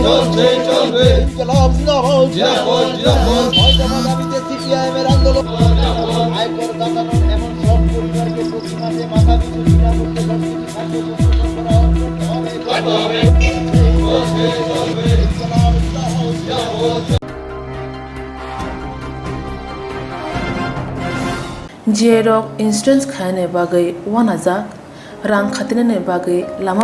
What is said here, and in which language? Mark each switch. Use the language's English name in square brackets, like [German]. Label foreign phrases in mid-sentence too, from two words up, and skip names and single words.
[Bangla] সিপিআইএমের আন্দোলন আয়কর দাতানো এমন সব পরিবারকে প্রতি মাসে মাথা পিছু বিনামূল্যে [Kok Borok] Jerok insurance khane bagai wanajak rang khatinane bagai lama